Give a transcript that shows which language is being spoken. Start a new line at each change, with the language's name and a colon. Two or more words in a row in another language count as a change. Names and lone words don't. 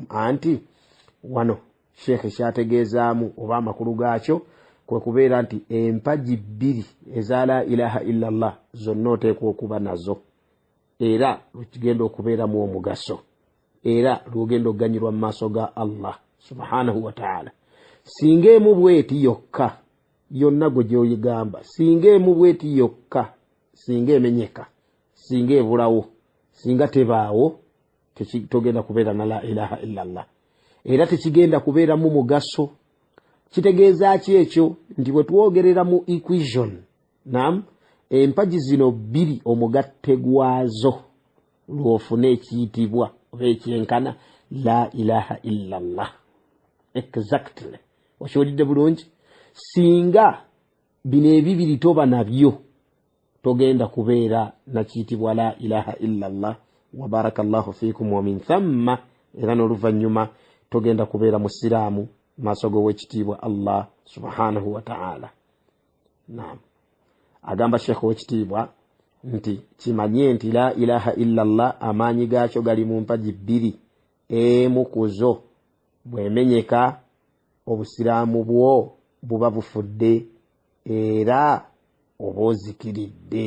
Ganda: Anti wano Sheikh kyategeezaamu oba amakulu gaakyo kwe kubeera nti empagi bbiri eza
Arabic: لا إله إلا الله
Ganda: zonna oteekwa okuba nazo, era lwekigenda okubeeramu omugaso, era lwogenda okuganyirwa mu maaso ga Allah
Arabic: سبحانه وتعالى.
Ganda: Singa emu bweti yokka yonna gwe gyoyigamba, singa emu bweti yokka, singa emenyeka, singa ebulawo, singa tebaawo, togenda kubeera na
Arabic: لا إله إلا الله,
Ganda: era tekigenda kubeeramu mugaso. Kitegeeza ki ekyo? Nti bwe twogerera mu equation, naam, empagi zino bbiri omugatte gwazo lw'ofuna ekiyitibwa oba ekyenkana
Arabic: لا إله إلا الله.
Ganda: Exactly. Okiwulidde bulungi? Singa bino ebibiri toba nabyo, togenda kubeera na kiyitibwa
Arabic: لا إله إلا الله. وبارك الله فيكم ومن ثم,
Ganda: era n'oluvannyuma togenda kubeera musiraamu maaso g'owekitiibwa Allah
Arabic: سبحانه وتعالى.
Ganda: Naam, agamba Sheikh owekitiibwa nti kimanye nti
Arabic: لا إله إلا الله
Ganda: amaanyi gaakyo gali mu mpagi bbiri, emu ku zo bw'emenyeka obusiraamu bwo buba bufudde era oba ozikiridde.